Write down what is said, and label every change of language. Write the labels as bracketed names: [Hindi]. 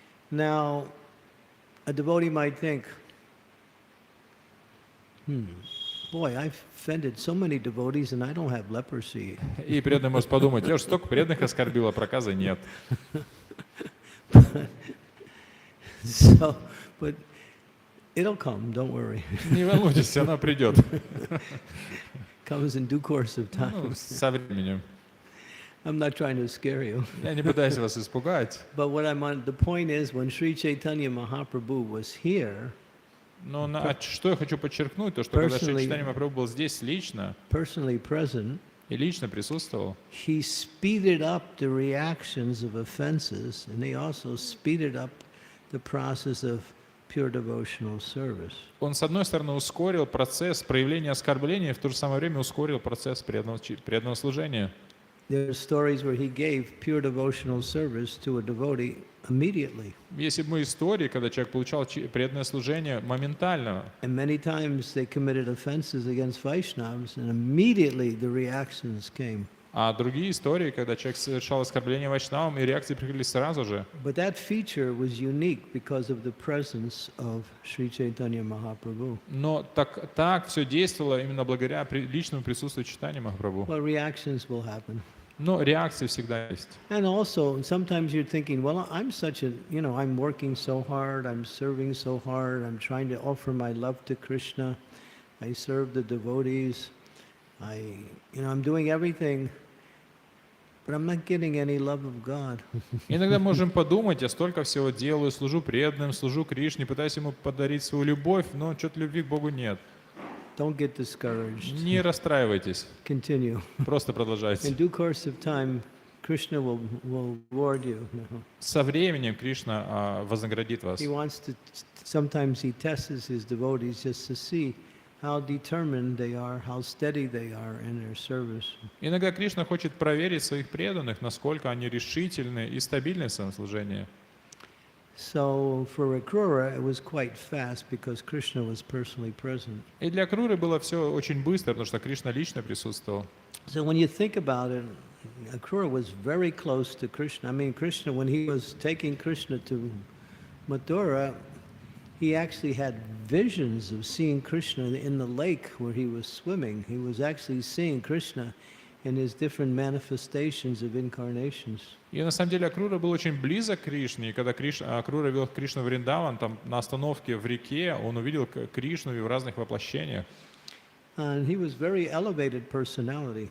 [English] Now, a devotee might think, boy, I've offended so many devotees and I don't have leprosy. [Russian] И преданный может подумать, я же столько преданных оскорбил, а проказа нет. [English] So, but it'll come, don't worry. [Russian] Не волнуйтесь, она придет. [English] Comes in due course of time. [Russian] Ну, со временем. [English] I'm not trying to scare you. [Russian] Я не пытаюсь вас испугать. [English] But what I'm on, the point is, when Sri Chaitanya Mahaprabhu was here, [Russian] Но что я хочу подчеркнуть, то что когда Шри [English] Personally- [Russian] Чайтанья Махапрабху был здесь лично [English] personally present, [Russian] и лично присутствовал, [English] he speeded up the reactions of offenses, and he also speeded up the process of pure devotional service. [Russian] он, с одной стороны, ускорил процесс проявления оскорбления, и в то же самое время ускорил процесс преданного служения. [English] There are stories where he gave pure devotional service to a devotee immediately. [Russian] Если бы мы истории, когда человек получал преданное служение моментально, [English] And many times they committed offenses against Vaishnavas, and immediately the reactions came. [Russian] а другие истории, когда человек совершал оскорбление вайшнавам, и реакции приходили сразу же. [English] But that feature was unique because of the presence of Sri Chaitanya Mahaprabhu. [Russian] Но так все действовало именно благодаря личному присутствию Чайтаньи Махапрабху. [English] Well, reactions will happen. [Russian] Но реакции всегда есть. [English] And also, sometimes you're thinking, well, I'm such a, I'm working so hard, I'm serving so hard, I'm trying to offer my love to Krishna, I serve the devotees, I'm doing everything, but I'm not getting any love of God. [Russian] Иногда можем подумать, я столько всего делаю, служу преданным, служу Кришне, пытаюсь ему подарить свою любовь, но что-то любви к Богу нет. [English] Don't get discouraged. [Russian] Не расстраивайтесь, [English] Continue. [Russian] просто [English] In [Russian] продолжайте. [English] due course of time, Krishna will reward you. [Russian] Со временем Кришна вознаградит вас. [English] He wants to, sometimes he tests his devotees just to see how determined they are, how steady they are in their service. [Russian] Иногда Кришна хочет проверить своих преданных, насколько они решительны и стабильны в своем служении. [English] So for Akrura, it was quite fast because Krishna was personally present. [Russian] И для Круры было все очень быстро, потому что Кришна лично присутствовал. [English] So when you think about it, Akrura was very close to Krishna. I mean, Krishna, when he was taking Krishna to Mathura, he actually had visions of seeing Krishna in the lake where he was swimming. He was actually seeing Krishna in his different manifestations of incarnations. [Russian] И на самом деле Акрура был очень близок к Кришне, и когда Акрура вел Кришну в Вриндаван, там на остановке в реке он увидел Кришну в разных воплощениях. [English] And he was very elevated personality,